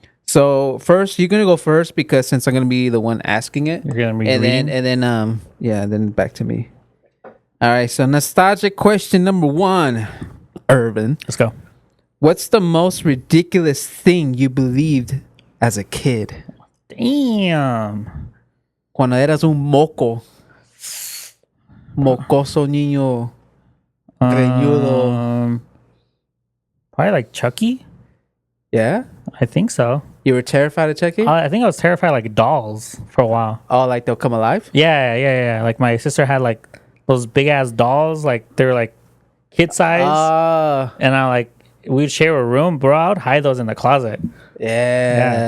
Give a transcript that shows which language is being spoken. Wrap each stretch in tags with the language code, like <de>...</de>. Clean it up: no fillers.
<en>So first, you're gonna go first because since I'm gonna be the one asking it, you're gonna be then back to me. All right, so nostalgic question number 1, Irvin. Let's go. What's the most ridiculous thing you believed as a kid? Damn.</en> <es>Cuando eras un mocoso niño greñudo.</es> <en>Probably like Chucky. Yeah? I think so. You were terrified of Chucky? I think I was terrified of like dolls for a while. Oh, like they'll come alive? Yeah. Like my sister had like those big ass dolls. Like they were like kid size. And we'd share a room, bro. I would hide those in the closet. Yeah.</en>